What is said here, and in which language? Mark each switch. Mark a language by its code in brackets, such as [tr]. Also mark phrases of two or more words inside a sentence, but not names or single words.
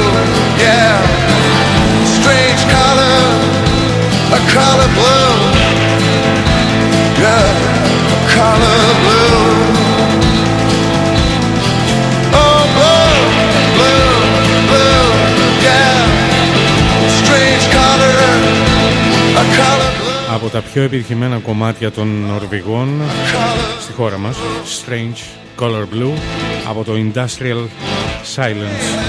[en] Yeah, strange color, a color blue. Yeah, a color blue. Oh, blue, blue, blue. Yeah, strange color, a color blue. [el] Από τα πιο επιτυχημένα κομμάτια των Νορβηγών στη χώρα μας, Strange Color Blue από το Industrial Silence.